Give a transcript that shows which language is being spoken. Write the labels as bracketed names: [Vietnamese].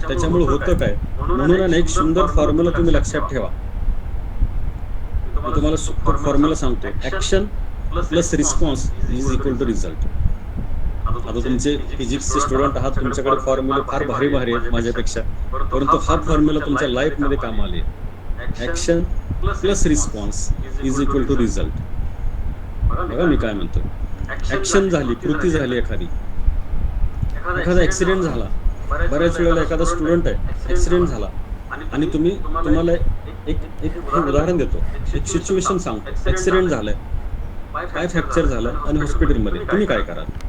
[Marathi] त्याच्यामुळे होतं काय, म्हणून एक सुंदर फॉर्म्युला तुम्ही लक्षात ठेवा. मी तुम्हाला फॉर्म्युला सांगतो, [English] Action plus response is equal to result. [Marathi] आता तुमचे फिजिक्सचे स्टुडंट आहात, तुमच्याकडे फॉर्म्युले फार भारी भारी आहेत माझ्यापेक्षा, परंतु हा फॉर्म्युला तुमच्या लाईफ मध्ये काम आले. [English] Action plus response is equal to result. [Marathi] बघा मी काय म्हणतो, ऍक्शन झाली, कृती झाली, एखादा ऍक्सिडेंट झाला. बऱ्याच वेळेला एखादा स्टुडंट आहे, ऍक्सिडेंट झाला आणि तुम्हाला एक उदाहरण देतो, एक सिच्युएशन सांगतो. ऍक्सिडेंट झालाय, काय फ्रॅक्चर झालं आणि हॉस्पिटलमध्ये तुम्ही काय कराल.